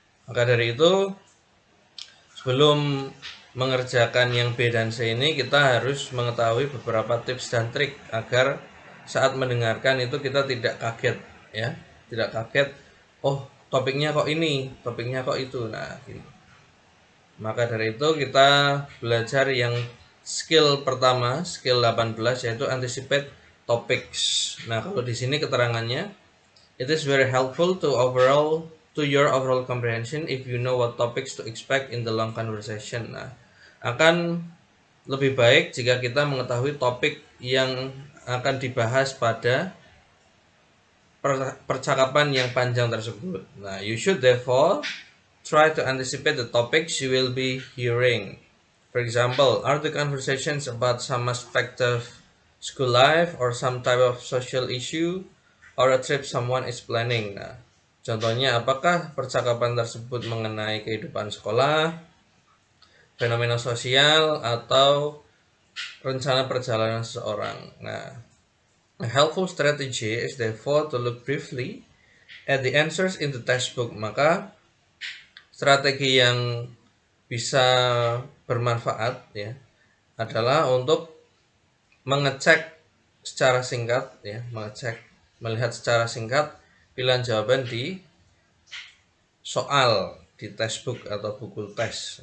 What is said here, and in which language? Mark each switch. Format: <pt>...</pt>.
<id>Maka dari itu, sebelum mengerjakan yang B dan C ini, kita harus mengetahui beberapa tips dan trik agar saat mendengarkan itu kita tidak kaget ya, tidak kaget, oh topiknya kok ini, topiknya kok itu. Nah, gitu. Maka dari itu kita belajar yang skill pertama, skill 18, yaitu anticipate topics.</id> <en>Nah, kalau di sini keterangannya, it is very helpful to your overall comprehension if you know what topics to expect in the long conversation.</en> <id>Nah, akan lebih baik jika kita mengetahui topik yang akan dibahas pada percakapan yang panjang tersebut.</id> <en>Nah, you should therefore try to anticipate the topics you will be hearing. For example, are the conversations about some aspect of school life or some type of social issue or a trip someone is planning?</en> <id>Nah, contohnya apakah percakapan tersebut mengenai kehidupan sekolah, fenomena sosial, atau rencana perjalanan seseorang.</id> <en>Nah, a helpful strategy is therefore to look briefly at the answers in the textbook.</en> <id>Maka strategi yang bisa bermanfaat ya adalah untuk mengecek secara singkat ya, melihat secara singkat pilihan jawaban di soal di textbook atau buku tes.</id>